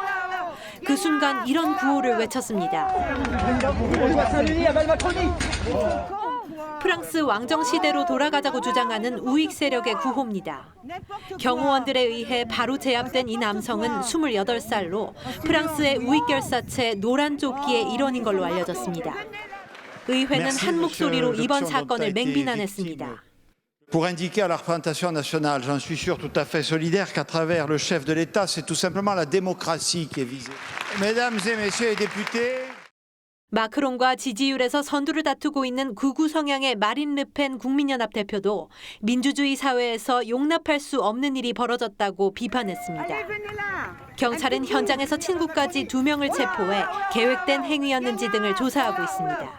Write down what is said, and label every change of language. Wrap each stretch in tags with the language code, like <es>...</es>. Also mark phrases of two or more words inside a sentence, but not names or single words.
<ko>그 순간 이런 구호를 외쳤습니다. 프랑스 왕정 시대로 돌아가자고 주장하는 우익 세력의 구호입니다. 경호원들에 의해 바로 제압된 이 남성은 28살로 프랑스의 우익 결사체 노란 조끼의 일원인 걸로 알려졌습니다. 의회는 한 목소리로 이번 사건을 맹비난했습니다.</ko> <fr>Pour indiquer à la représentation nationale, j'en suis sûr tout à fait solidaire, qu'à travers le chef de l'État, c'est tout simplement la démocratie qui est visée. Mesdames et messieurs les députés.</fr> <ko>마크롱과 지지율에서 선두를 다투고 있는 극우 성향의 마린 르펜 국민연합 대표도 민주주의 사회에서 용납할 수 없는 일이 벌어졌다고 비판했습니다. 경찰은 현장에서 친구까지 2명을 체포해 계획된 행위였는지 등을 조사하고 있습니다.</ko>